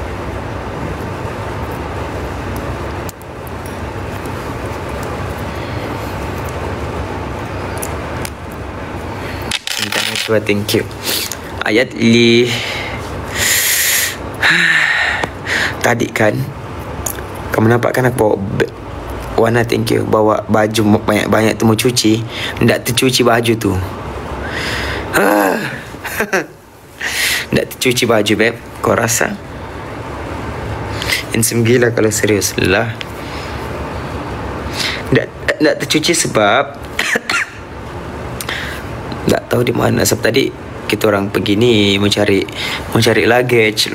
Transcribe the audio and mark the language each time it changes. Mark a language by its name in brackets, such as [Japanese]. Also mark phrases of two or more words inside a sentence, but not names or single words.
[English] Thank you. [Malay] Ayat Li. Tadi kan kamu nampak kan aku bawa Wana, [English] thank you, [Malay] bawa baju banyak-banyak tu mau cuci. Ndak tercuci baju tu. Ndak tercuci baju, beb. Kau rasa? Handsome gila kalau serius lah. Ndak tercuci sebab tak tahu di mana. Sebab tadi kita orang pergi ni mencari luggage.